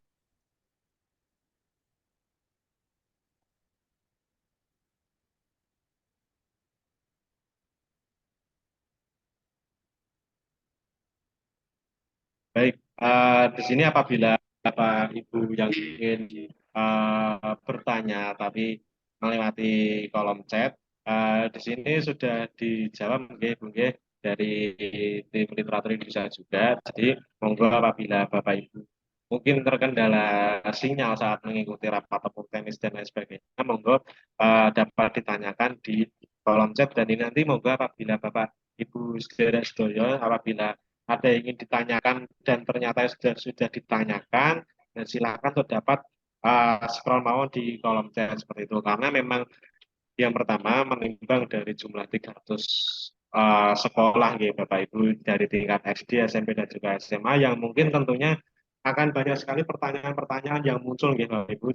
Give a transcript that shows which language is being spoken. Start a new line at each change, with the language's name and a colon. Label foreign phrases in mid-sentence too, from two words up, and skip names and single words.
Indonesian: Baik, di sini apabila Bapak Ibu yang ingin bertanya tapi melewati kolom chat, di sini sudah dijawab nggih, Bu, nggih, dari tim literatur Indonesia juga. Jadi monggo apabila Bapak Ibu mungkin terkendala sinyal saat mengikuti rapat tepuk tenis dan lain sebagainya, monggo dapat ditanyakan di kolom chat, dan ini nanti monggo apabila Bapak Ibu saudara-saudara apabila ada yang ingin ditanyakan dan ternyata sudah ditanyakan, dan silakan untuk dapat scroll bawah di kolom chat seperti itu, karena memang yang pertama menimbang dari jumlah 300 sekolah ya Bapak Ibu dari tingkat SD, SMP dan juga SMA yang mungkin tentunya akan banyak sekali pertanyaan-pertanyaan yang muncul ya Bapak Ibu.